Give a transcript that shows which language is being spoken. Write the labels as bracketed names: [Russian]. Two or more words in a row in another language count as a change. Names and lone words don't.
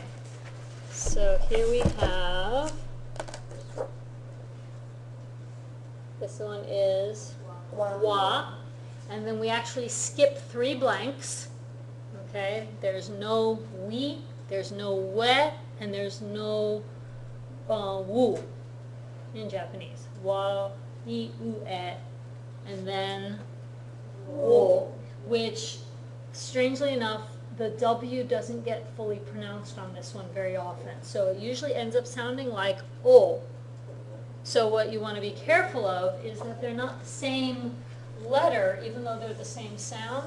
[English] So here we have, this one is wa, and then we actually skip 3 blanks. Okay, there's no we, there's no we, and there's no wu in Japanese. Wa, i, u, e, and then wo, which, strangely enough, the W doesn't get fully pronounced on this one very often. So it usually ends up sounding like O. So what you want to be careful of is that they're not the same letter, even though they're the same sound.